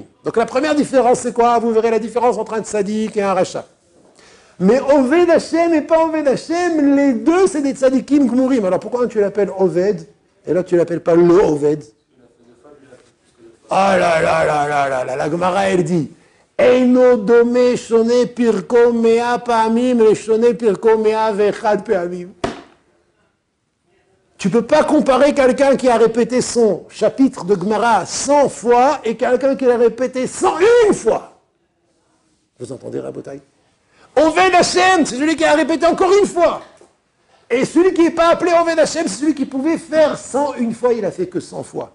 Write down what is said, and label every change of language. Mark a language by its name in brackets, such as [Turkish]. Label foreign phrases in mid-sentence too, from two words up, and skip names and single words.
[French] Donc la première différence, c'est quoi? Vous verrez la différence entre un tzaddik et un rachat. Mais [Hebrew] עובד השם [French] et pas [Hebrew] עובד השם, [French] les deux, c'est des [Hebrew] צדיקים גמורים. [French] Alors pourquoi tu l'appelles Oved, et là tu l'appelles pas le Oved? Ah là là là là là là, la Gemara, elle dit, [Hebrew] אינו דומה שונה פרקו מאה פעמים לשונה פרקו מאה ואחד פעמים. [French] Tu ne peux pas comparer quelqu'un qui a répété son chapitre de Gemara 100 fois et quelqu'un qui l'a répété 101 fois. Vous entendez, Rabotai? [Hebrew] עובד השם, [French] c'est celui qui a répété encore une fois. Et celui qui n'est pas appelé [Hebrew] עובד השם, [French] c'est celui qui pouvait faire 101 fois, il a fait que 100 fois.